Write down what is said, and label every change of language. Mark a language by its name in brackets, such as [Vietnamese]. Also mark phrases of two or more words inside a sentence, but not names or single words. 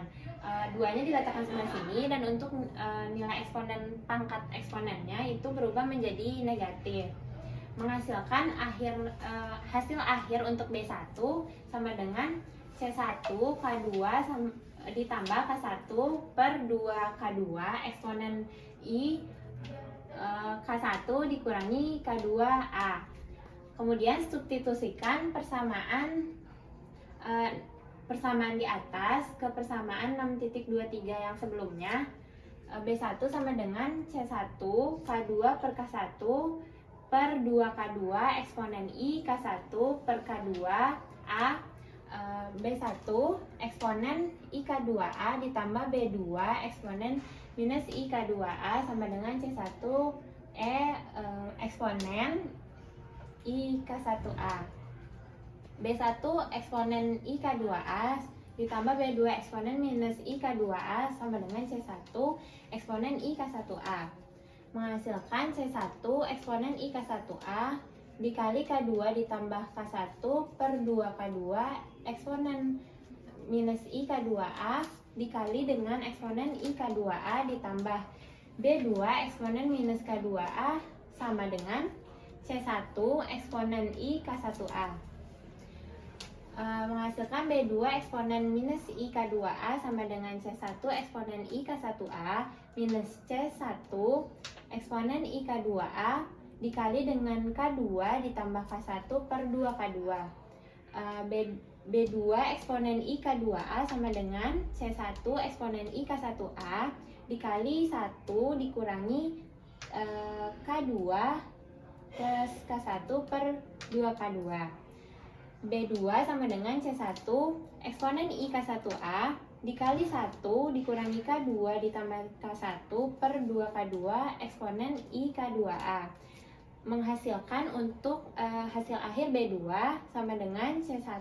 [Indonesian] 2-nya diletakkan sebelah sini, dan untuk nilai eksponen, pangkat eksponennya itu berubah menjadi negatif, menghasilkan hasil akhir untuk B1 sama dengan C1 K2 ditambah K1 per 2K2 eksponen I K1 dikurangi K2A. Kemudian substitusikan persamaan di atas ke persamaan 6.23 yang sebelumnya. B1 sama dengan C1 K2 per K1 per 2K2 eksponen I K1 per K2A. B1 eksponen I K2A ditambah B2 eksponen minus I K2A sama dengan C1 eksponen I K1A. B1 eksponen I K2A ditambah B2 eksponen minus I K2A sama dengan C1 eksponen I K1A, menghasilkan C1 eksponen I K1A dikali K2 ditambah K1 per 2K2 eksponen minus I K2A dikali dengan eksponen I K2A ditambah B2 eksponen minus K2A sama dengan C1 eksponen I K1A. Menghasilkan B2 eksponen minus I K2A sama dengan C1 eksponen I K1A minus C1 eksponen I K2A dikali dengan K2 ditambah K1 per 2K2. B2 eksponen I K2A sama dengan C1 eksponen I K1A dikali 1 dikurangi K2 plus K1 per 2K2. B2 sama dengan C1 eksponen I K1A dikali 1 dikurangi K2 ditambah K1 per 2K2 eksponen I K2A, menghasilkan untuk hasil akhir B2 sama dengan C1